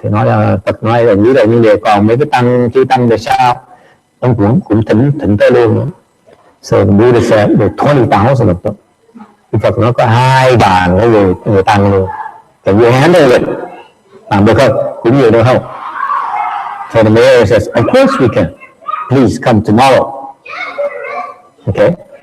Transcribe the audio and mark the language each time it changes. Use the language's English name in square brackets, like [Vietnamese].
[Vietnamese] Thì nói là Phật nói là như vậy, nhưng để còn mấy cái chư tăng thì sao? Ông cũng thỉnh tới luôn nữa. [English] So the Buddha said, there's 20,000 of them. [Vietnamese] Thì Phật nói có 2,000 cái người tăng luôn. [English] Can you handle it? [Vietnamese] Làm được không? Cũng nhiều được không? [English] So the mayor says, of course we can. Please come tomorrow. Okay.